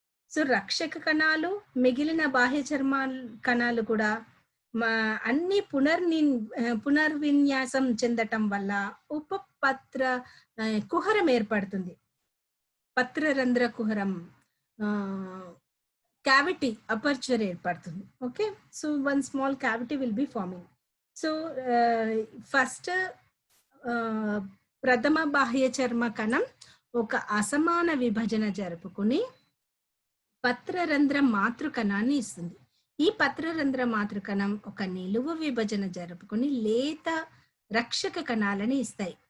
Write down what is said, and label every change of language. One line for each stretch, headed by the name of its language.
Telugu: So రక్షక కణాలు మిగిలిన బాహ్య చర్మ కణాలు కూడా అన్ని పునర్విన్యాసం చెందటం వల్ల ఉపపత్ర కుహరం ఏర్పడుతుంది. పత్రరంధ్ర కుహరం
English: cavity aperture
Telugu: ఏర్పడుతుంది.
English: Okay, so one small cavity will be forming.
Telugu: So first ప్రథమ బాహ్య చర్మ కణం ఒక అసమాన విభజన జరుపుకుని పత్రరంధ్ర మాతృకణాన్ని ఇస్తుంది. ఈ పత్రరంధ్ర మాతృకణం ఒక నిలువు విభజన జరుపుకుని లేత రక్షక కణాలని ఇస్తాయి.